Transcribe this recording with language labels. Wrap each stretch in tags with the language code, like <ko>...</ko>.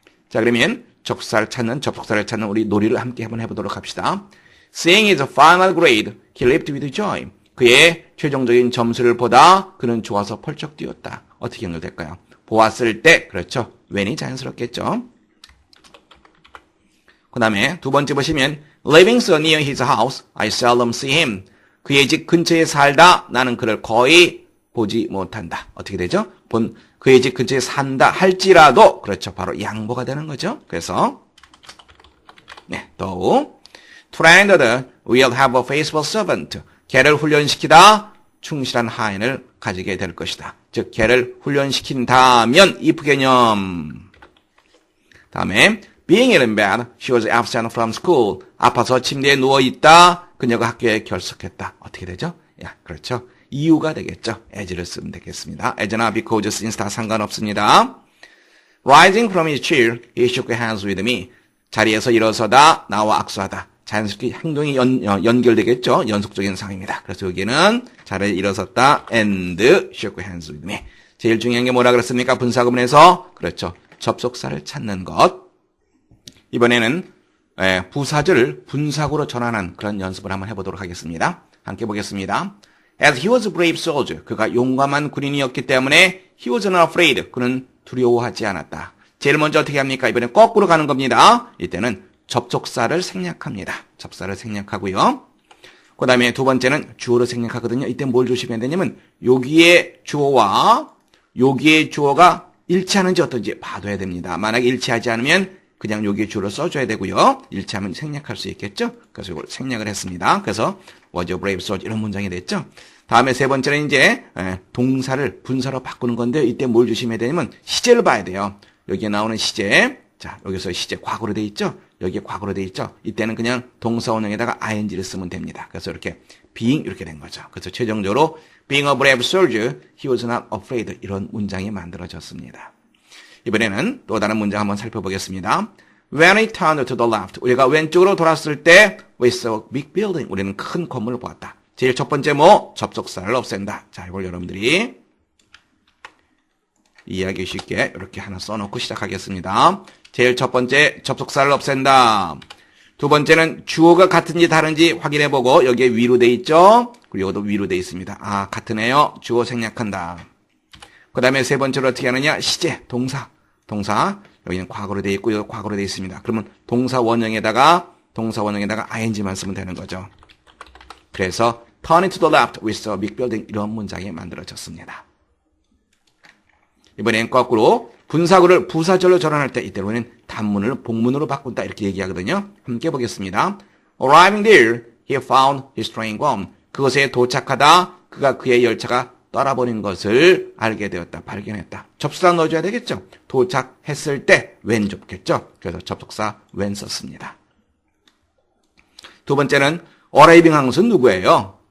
<ko>자, 그러면 접속사를 찾는 우리 놀이를 함께 한번 해보도록 합시다.</ko> <en>Seeing his final grade, he leaped with joy.</en> <ko>그의 최종적인 점수를 보다 그는 좋아서 펄쩍 뛰었다. 어떻게 연결될까요? 보았을 때, 그렇죠. when이 자연스럽겠죠. 그 다음에 두 번째 보시면</ko> <en>living so near his house, I seldom see him.</en> <ko>그의 집 근처에 살다 나는 그를 거의 보지 못한다. 어떻게 되죠? 그의 집 근처에 산다 할지라도 그렇죠. 바로 양보가 되는 거죠. 그래서 네, 또</ko> <en>trained will have a faithful servant.</en> <ko>걔를 훈련시키다 충실한 하인을 가지게 될 것이다. 즉 걔를 훈련시킨다면 if 개념.</ko> <en>다음에 being ill in bed, she was absent from school.</en> <ko>아파서 침대에 누워있다. 그녀가 학교에 결석했다. 어떻게 되죠? 야, 그렇죠. 이유가 되겠죠. as를 쓰면 되겠습니다. as나 because, since 다 상관없습니다.</ko> <en>Rising from his chair, he shook hands with me.</en> <ko>자리에서 일어서다, 나와 악수하다. 자연스럽게 행동이 연결되겠죠. 연속적인 상황입니다. 그래서 여기는 자리에 일어섰다,</ko> <en>and shook hands with me.</en> <ko>제일 중요한 게 뭐라 그랬습니까? 분사구문에서 그렇죠. 접속사를 찾는 것. 이번에는 부사절을 분사구로 전환한 그런 연습을 한번 해보도록 하겠습니다. 함께 보겠습니다.</ko> <en>As he was a brave soldier,</en> <ko>그가 용감한 군인이었기 때문에</ko> <en>he was not afraid,</en> <ko>그는 두려워하지 않았다. 제일 먼저 어떻게 합니까? 이번에 거꾸로 가는 겁니다. 이때는 접속사를 생략합니다. 접사를 생략하고요. 그 다음에 두 번째는 주어를 생략하거든요. 이때 뭘 조심해야 되냐면 여기에 주어와 여기에 주어가 일치하는지 어떤지 봐둬야 됩니다. 만약에 일치하지 않으면 그냥 여기에 주어를 써줘야 되고요. 일치하면 생략할 수 있겠죠. 그래서 이걸 생략을 했습니다. 그래서</ko> <en>was a brave soldier</en> <ko>이런 문장이 됐죠. 다음에 세 번째는 이제 동사를 분사로 바꾸는 건데 이때 뭘 조심해야 되냐면 시제를 봐야 돼요. 여기에 나오는 시제. 자, 여기서 시제 과거로 돼 있죠. 여기에 과거로 돼 있죠. 이때는 그냥 동사 원형에다가 ing를 쓰면 됩니다. 그래서 이렇게 being 이렇게 된 거죠. 그래서 최종적으로</ko> <en>being a brave soldier, he was not afraid</en> <ko>이런 문장이 만들어졌습니다. 이번에는 또 다른 문장 한번 살펴보겠습니다.</ko> <en>When I turned to the left,</en> <ko>우리가 왼쪽으로 돌았을 때</ko> <en>we saw a big building,</en> <ko>우리는 큰 건물을 보았다. 제일 첫 번째 뭐? 접속사를 없앤다. 자, 이걸 여러분들이 이해하기 쉽게 이렇게 하나 써놓고 시작하겠습니다. 제일 첫 번째 접속사를 없앤다. 두 번째는 주어가 같은지 다른지 확인해보고 여기에 위로 돼 있죠? 그리고 이것도 위로 돼 있습니다. 아, 같으네요. 주어 생략한다. 그 다음에 세 번째로 어떻게 하느냐? 시제, 동사. 여기는 과거로 돼 있고, 여기 과거로 돼 있습니다. 그러면 동사 원형에다가 ing만 쓰면 되는 거죠. 그래서</ko> <en>turn to the left with a big building</en> <ko>이런 문장이 만들어졌습니다. 이번엔 거꾸로 분사구를 부사절로 전환할 때 이때로는 단문을 복문으로 바꾼다 이렇게 얘기하거든요. 함께 보겠습니다.</ko> <en>Arriving there, he found his train gone.</en> <ko>그것에 도착하다 그가 그의 열차가 떠나버린 것을 알게 되었다. 발견했다. 접속사 넣어줘야 되겠죠. 도착했을 때 when 좋겠죠. 그래서 접속사 when 썼습니다. 두 번째는 arriving 한 것은 누구예요?</ko>